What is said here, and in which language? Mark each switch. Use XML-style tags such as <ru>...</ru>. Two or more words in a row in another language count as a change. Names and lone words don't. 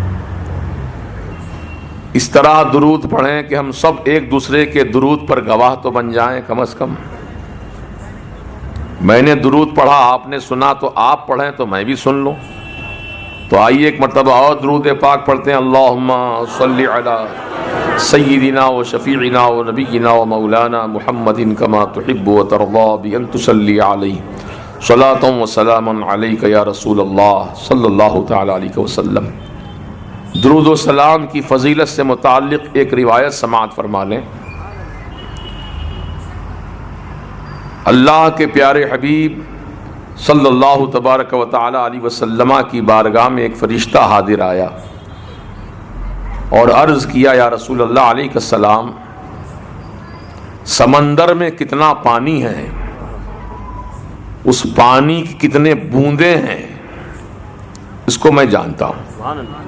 <ur>اس طرح درود پڑھیں کہ ہم سب ایک دوسرے کے درود پر گواہ تو بن جائیں کم از کم. میں نے درود پڑھا، آپ نے سنا، تو آپ پڑھیں تو میں بھی سن لوں. تو آئیے ایک مرتبہ اور درود پاک پڑھتے ہیں.</ur> <ar>اللہم صلی علی سیدنا و شفیعنا و نبینا و مولانا محمد کما تحب و ترضا بان تصلی علیہ صلاۃ و سلام علیک یا رسول اللہ صلی اللہ تعالی علیہ وسلم.</ar> <ur>درود و سلام کی فضیلت سے متعلق ایک روایت سماعت فرما لیں. اللہ کے پیارے حبیب</ur> <ar>صلی اللہ تبارک و تعالی علیہ وسلم</ar> <ur>کی بارگاہ میں ایک فرشتہ حاضر آیا اور عرض کیا</ur> <ar>یا رسول اللہ علیہ السلام،</ar> <ur>سمندر میں کتنا پانی ہے، اس پانی کی کتنے بوندیں ہیں، اس کو میں جانتا ہوں.</ur>